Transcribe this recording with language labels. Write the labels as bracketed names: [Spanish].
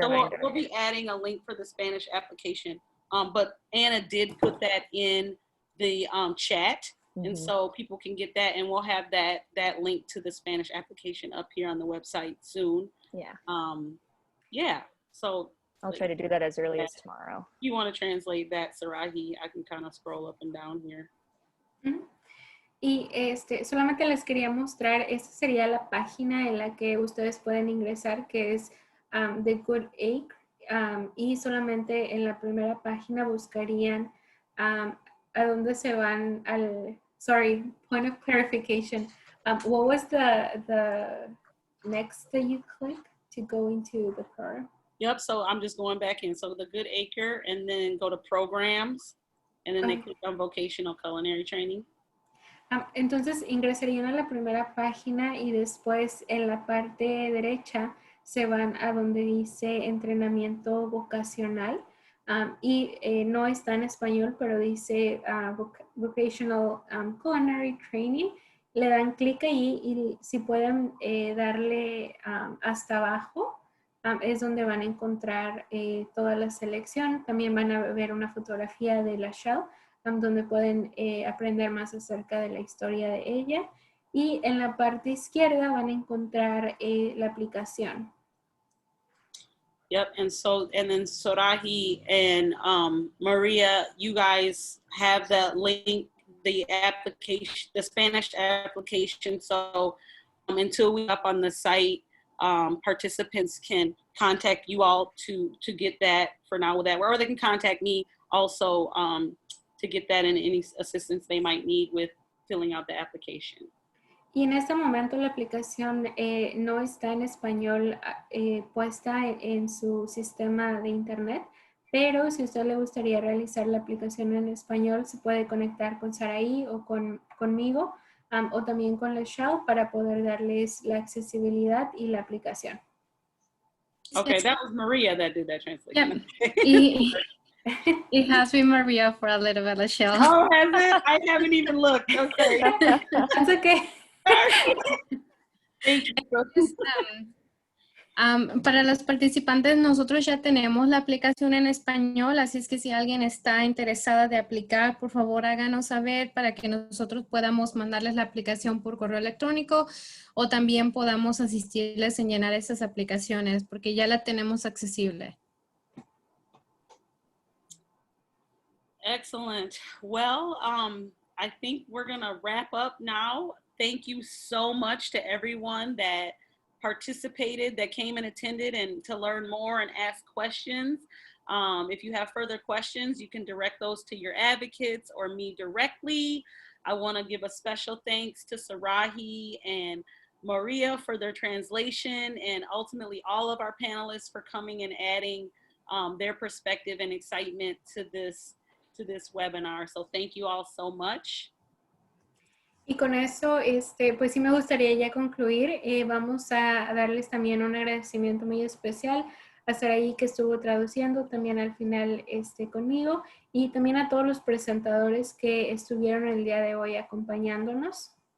[English] so we'll be adding a link for the Spanish application. But Anna did put that in the chat. And so people can get that, and we'll have that link to the Spanish application up here on the website soon. Yeah. Yeah. So I'll try to do that as early as tomorrow. If you want to translate that, Sarahi, I can kind of scroll up and down here. [Spanish] Y solamente les quería mostrar, esta sería la página en la que ustedes pueden ingresar, que es The Good Acre, y solamente en la primera página buscarían a dónde se van [English] sorry, point of clarification. What was the next that you click to go into the program? Yep, so I'm just going back in. So the Good Acre, and then go to programs, and then they click on vocational culinary training. [Spanish] Entonces ingresarían a la primera página y después en la parte derecha se van a donde dice entrenamiento vocacional. Y no está en español, pero dice Vocational Culinary Training. Le dan clic ahí y si pueden darle hasta abajo, es donde van a encontrar toda la selección. También van a ver una fotografía de la Shell, donde pueden aprender más acerca de la historia de ella. Y en la parte izquierda van a encontrar la aplicación. [English] Yep, and then Sorahi and Maria, you guys have that link, the application, the Spanish application. So until we up on the site, participants can contact you all to get that for now with that, or they can contact me also to get that and any assistance they might need with filling out the application. [Spanish] Y en este momento la aplicación no está en español puesta en su sistema de internet, pero si a usted le gustaría realizar la aplicación en español, se puede conectar con Saraí o conmigo o también con la Shell para poder darles la accesibilidad y la aplicación. [English] Okay, that was Maria that did that translation. Yep. It has been Maria for a little bit, Michelle. Oh, has it? I haven't even looked. Okay. That's okay. Thank you. [Spanish] Para los participantes, nosotros ya tenemos la aplicación en español, así es que si alguien está interesada de aplicar, por favor háganos saber para que nosotros podamos mandarles la aplicación por correo electrónico o también podamos asistirles en llenar esas aplicaciones porque ya la tenemos accesible. [English] Excellent. Well, I think we're gonna wrap up now. Thank you so much to everyone that participated, that came and attended, and to learn more and ask questions. If you have further questions, you can direct those to your advocates or me directly. I want to give a special thanks to Sarahi and Maria for their translation, and ultimately all of our panelists for coming and adding their perspective and excitement to this webinar. So thank you all so much. [Spanish] Y con eso, pues sí me gustaría ya concluir. Vamos a darles también un agradecimiento muy especial a Saraí que estuvo traduciendo también al final conmigo y también a todos los presentadores que estuvieron el día de hoy acompañándonos.